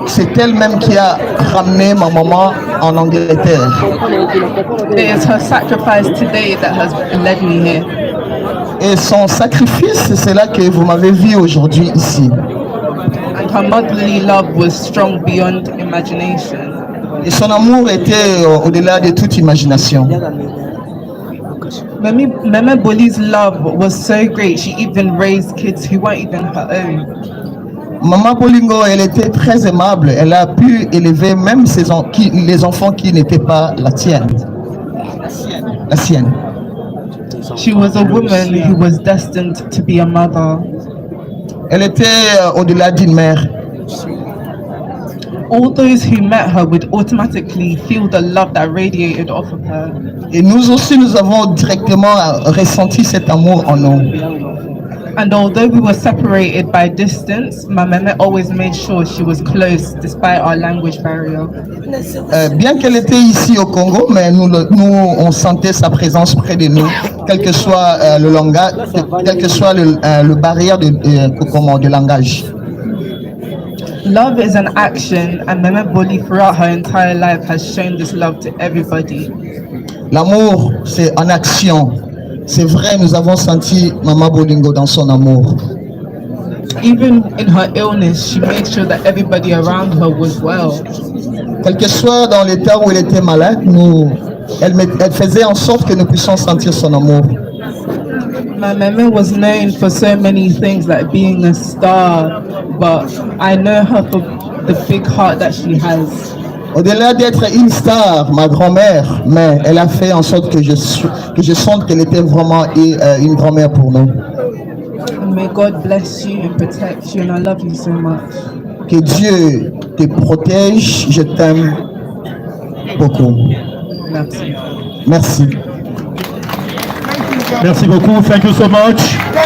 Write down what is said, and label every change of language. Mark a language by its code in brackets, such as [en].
[fr] C'est elle-même qui a ramené ma maman en Angleterre. [en] It is her sacrifice today that has led me here. [fr] Et son sacrifice, c'est là que vous m'avez vu aujourd'hui ici. [en] And her motherly love was strong beyond imagination. [fr] Et son amour était au-delà de toute imagination. [en] Mama Boli's love was so great, she even raised kids who weren't even her own. [fr] Maman Bolingo, elle était très aimable. Elle a pu élever même les enfants qui n'étaient pas la sienne. [en] She was a woman who was destined to be a mother. [fr] Elle était au-delà d'une mère. [en] All those who met her would automatically feel the love that radiated off of her. [fr] Et nous aussi, nous avons directement ressenti cet amour en nous. [en] And although we were separated by distance, my mama always made sure she was close despite our language barrier. [fr] Bien qu'elle était ici au Congo, mais nous, on sentait sa présence près de nous, quel que soit le langage, quel que soit le barrière de langage. [en] Love is an action, and Mama Boli throughout her entire life has shown this love to everybody. [fr] L'amour, c'est en action. C'est vrai, nous avons senti Maman Bolingo dans son amour. [en] Even in her illness, she made sure that everybody around her was well. [fr] Quel que soit dans l'état où elle était malade, elle faisait en sorte que nous puissions sentir son amour. [en] My mama was known for so many things, like being a star, but I know her for the big heart that she has. [fr] Au-delà d'être une star, ma grand-mère, mais elle a fait en sorte que je sente qu'elle était vraiment une grand-mère pour nous. [en] And may God bless you and protect you, and I love you so much. [fr] Que Dieu te protège, je t'aime beaucoup. Merci. Merci. Merci beaucoup. [en] Thank you so much.